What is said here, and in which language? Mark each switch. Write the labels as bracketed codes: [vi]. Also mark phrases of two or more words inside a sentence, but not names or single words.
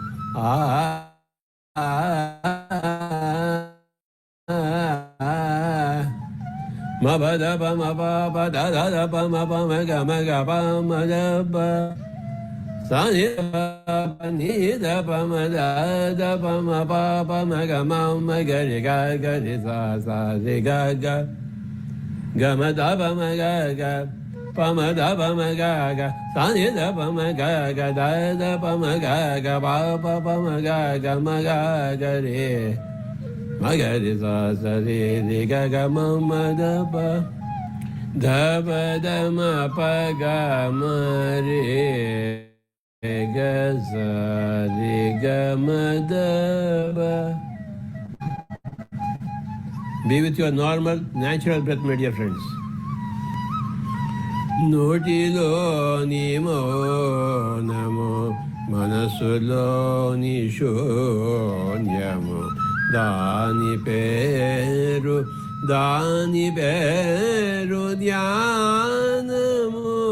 [en] మబద పమ ప దద పమ పమ గమ గ పమ ద ప సని ని ద పమ ద పమ ప పమ గ మ గరి గ గరి స స రి గ గ గమ ద పమ గ గ pama da pama ga ga sa ni da pama ga ga da da pama ga ga pa pa pama ga ga ma ga ga re ma ga re sa sa re re ga ga ma ma da pa da pa da ma pa ga ma re ga sa re ga ma da pa. Be with your normal, natural breath, my dear friends. [te] నోటిలోని మౌనము మనసులోని శూన్యము దాని పేరు ధ్యానము